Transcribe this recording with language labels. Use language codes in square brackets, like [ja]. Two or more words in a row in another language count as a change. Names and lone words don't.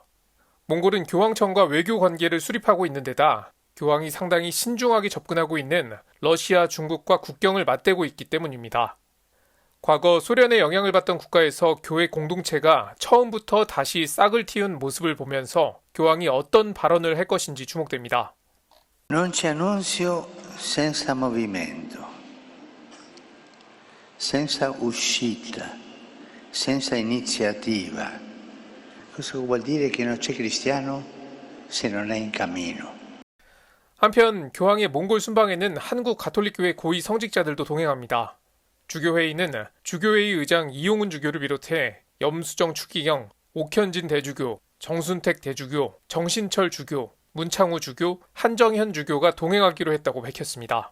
[ko] 몽골은 교황청과 외교 관계를 수립하고 있는 데다 교황이 상당히 신중하게 접근하고 있는 러시아, 중국과 국경을 맞대고 있기 때문입니다. 과거 소련의 영향을 받던 국가에서 교회 공동체가 처음부터 다시 싹을 틔운 모습을 보면서 교황이 어떤 발언을 할 것인지 주목됩니다. [it] Non c'è annunzio senza movimento, senza uscita, senza iniziativa. Questo vuol dire che non c'è cristiano se non è in cammino. [ko] 한편 교황의 몽골 순방에는 한국 가톨릭교회 고위 성직자들도 동행합니다. 주교회의는 주교회의 의장 이용훈 주교를 비롯해 염수정 추기경, 옥현진 대주교, 정순택 대주교, 정신철 주교, 문창우 주교, 한정현 주교가 동행하기로 했다고 밝혔습니다.